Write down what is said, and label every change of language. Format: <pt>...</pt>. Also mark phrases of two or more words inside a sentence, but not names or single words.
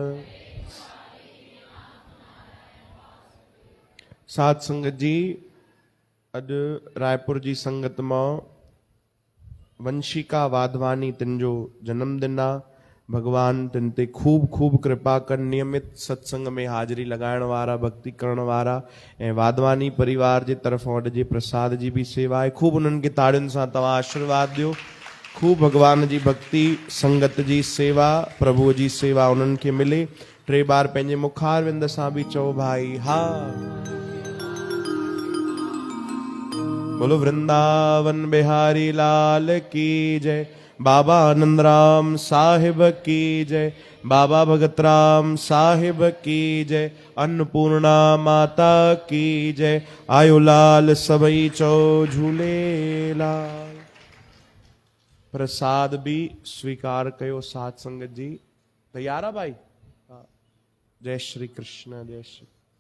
<sd>साध संगत जी, अज रायपुर जी संगत में वंशिका वाधवानी तिन जो जन्मदिन आ। भगवान तिन ते खूब खूब कृपा कर। नियमित सत्संग में हाजरी लगाइण वारा, भक्ति करण वारा ऐं वाधवानी परिवार जे तरफ अॼु जे प्रसाद जी भी सेवा है। खूब उन्हनि खे ताड़ियुनि सां तव्हां आशीर्वाद ॾियो। खूब भगवान जी भक्ति, संगत जी सेवा, प्रभु जी सेवा उन्हनि खे मिले। 3 बार पंहिंजे मुखार विंद सां भी चओ भाई हा।</sd> <hi>बोलो वृंदावन बिहारी लाल की जय। बाबा आनंद राम साहिब की जय। बाबा भगत राम साहिब की जय। अन्नपूर्णा माता की जय।</hi> <sd>आयो लाल सबई चो झूलेलाल। प्रसाद भी स्वीकार कयो साध संगत जी।</sd> <hi>तैयार है भाई? जय श्री कृष्ण, जय श्री।</hi>